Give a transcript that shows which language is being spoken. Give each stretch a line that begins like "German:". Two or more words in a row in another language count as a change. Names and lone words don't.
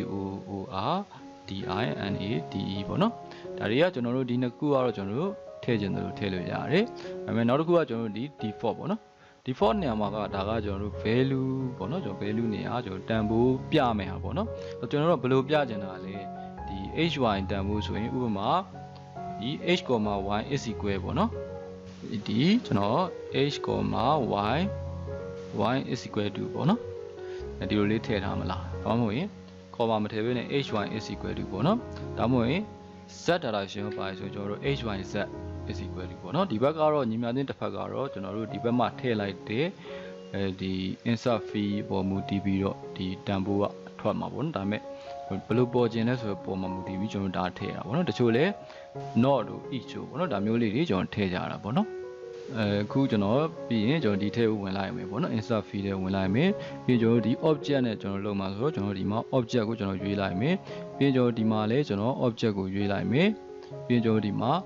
Burmese: COORDINADE ပေါ့နော်ဒါတွေကကျွန်တော်တို့ဒီနှစ်ခုကတော့ကျွန်တော်တို့ထည့်ခြင်းလို့ထည့်လို့ရတယ်ဒါပေမဲ့နောက်တစ်ခုကကျွန်တော်တို့ဒီ default ပေါ့နော် default နေရာမှာကဒါကကျွန်တော်တို့ value ပေါ့နော်ကျွန်တော် value နေရာကျွန်တော်တန်ဖိုးပြမယ်ဟာပေါ့နော်ကျွန်တော်တို့ဘယ်လိုပြချင်တာလဲဒီ hy တန်ဖိုးဆိုရင်ဥပမာဒီ
English: h, y is equal
Burmese: ပေါ့နော်ဒီကျွန်တော် h,
English: y is equal to
Burmese: ပေါ့နော်ဒီလိုလေးထည့်ထားမလားဒါမှမဟုတ်ရင်ခေါ်ပါမထည့်ဘဲနဲ့
English: hy is equal to
Burmese: ပေါ့နော်ဒါမှမဟုတ်ရင်
English: z direction
Burmese: ပါဆိုကျွန်တော်တို့
English: hyz is equal to
Burmese: ပေါ့နော်ဒီဘက်ကတော့ညီမချင်းတစ်ဖက်ကတော့ကျွန်တော်တို့ဒီဘက်မှာထည့်လိုက်တဲ့ဒီ
English: insert fee
Burmese: ပေါ်မူတည်ပြီးတော့ဒီတန်ဖိုးကထွက်မှာပေါ့နော်ဒါပေမဲ့ဘယ်လိုပေါ်ခြင်းလဲဆိုတော့ပေါ်မှာမူတည်ပြီးကျွန်တော်ဒါထည့်တာပေါ့နော်တချို့လဲ not တို့ each တို့ပေါ့နော်ဒါမျိုးလေးတွေကျွန်တော်ထည့်ကြတာပေါ့နော်အခုကျွန်တော်ပြီးရင်ကျွန်တော်ဒီထဲကိုဝင်လိုက်မယ်ပေါ့နော်
English: insert fee
Burmese: ထဲဝင်လိုက်မယ်ပြီးကျွန်တော်ဒီ object နဲ့ကျွန်တော်လုပ်မှာဆိုတော့ကျွန်တော်ဒီမှာ object ကိုကျွန်တော်ရွေးလိုက်မယ်ပြီးကျွန်တော်ဒီမှာလဲကျွန်တော် object ကိုရွေးလိုက်မယ်ပြီးကျွန်တော်ဒီမှာ